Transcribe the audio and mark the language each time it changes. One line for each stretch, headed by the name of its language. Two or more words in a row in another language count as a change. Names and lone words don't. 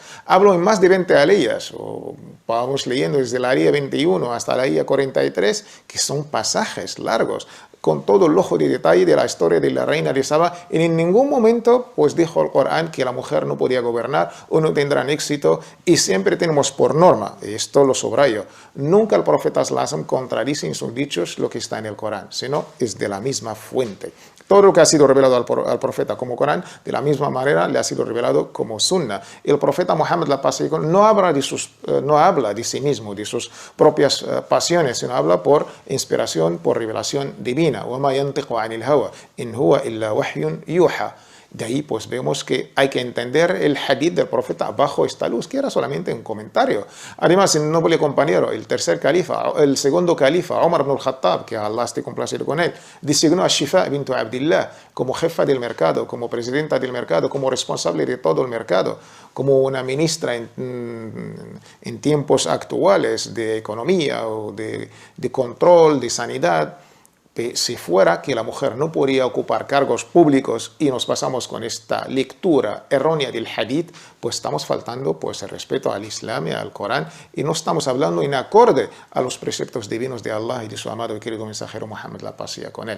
Spanish: Hablo en más de 20 aliyas, o vamos leyendo desde la aliyah 21 hasta la aliyah 43, que son pasajes largos, con todo el lujo de detalle de la historia de la reina de Sabá. Y en ningún momento pues dijo el Corán que la mujer no podía gobernar o no tendrán éxito, y siempre tenemos por norma, y esto lo subrayo, nunca el profeta
Arabic: صلى الله عليه وسلم
Spanish: contradice en sus dichos lo que está en el Corán, sino es de la misma fuente. Todo lo que ha sido revelado al profeta como Corán, de la misma manera le ha sido revelado como Sunna. El profeta Muhammad, la paz y no habla de sí mismo, de sus propias pasiones, sino habla por inspiración, por revelación divina.
Arabic: وَمَا يَنْطِقُ عَنِ الْهَوَى إِنْ هُوَ إِلَّا وَحْيٌ يُوحَى.
Spanish: De ahí pues vemos que hay que entender el hadith del profeta bajo esta luz, que era solamente un comentario. Además, el noble compañero, el segundo califa, Umar ibn al-Khattab, que Allah esté complacido con él, designó a Shifa bint Abdillah como jefa del mercado, como presidenta del mercado, como responsable de todo el mercado, como una ministra en tiempos actuales de economía o de control, de sanidad. Si fuera que la mujer no podía ocupar cargos públicos y nos pasamos con esta lectura errónea del hadith, pues estamos faltando pues el respeto al Islam y al Corán, y no estamos hablando en acorde a los preceptos divinos de Allah y de su amado y querido mensajero Muhammad, la paz sea con él.